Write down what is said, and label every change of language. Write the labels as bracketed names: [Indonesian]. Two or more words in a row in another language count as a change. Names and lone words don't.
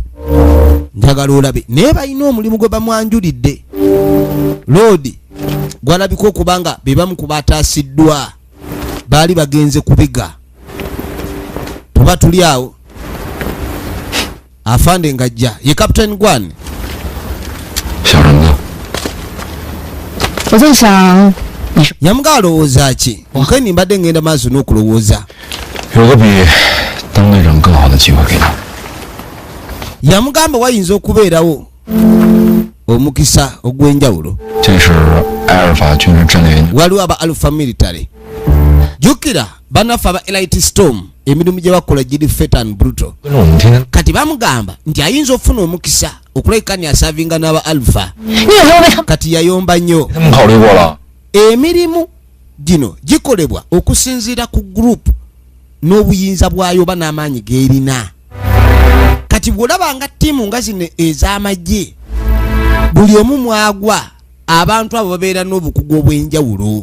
[Ganda] Njagala olabe naye balina omulimu gwe bamwanjulidde. Lodi gwalabika okubanga be bamu ku bataasiddwa baali bagenze kubiga. Tuba tuli awo afande ngajja ye Captain Gwan. [Chinese] 小人呢？我在想，你是 [Ganda] Yamuga alowooza ki? Nkeni mbadde ngenda maaso n'okulowooza. [Chinese] 有个比当队长更好的机会给你。 [Ganda] Yamugamba wayinza okubeerawo omukisa ogw'enjawulo. [Chinese] 这是埃尔法军事战略研究。 [Ganda] Waliwo aba Alpha Military. Jukira bannaffe aba Elite Storm emirimu gye bakola giri [English] fet and brutal. [Chinese] 跟着我们天天 [Ganda] Kati bamugamba nti ayinza okufuna omukisa okulabika ni asavinga n'aba Alpha. [Chinese] 你有没有为他们？ [Ganda] Kati yayomba nnyo. [Chinese] 他们考虑过了。 [Ganda] Emirimu gino gikolebwa okusinziira ku group n'obuyinza bwayo oba n'amaanyi g'erina. Kati bw'olaba nga ttiimu nga zino ez'amagye buli omu mwagwa abantu abo babeera n'obukugu obw'enjawulo.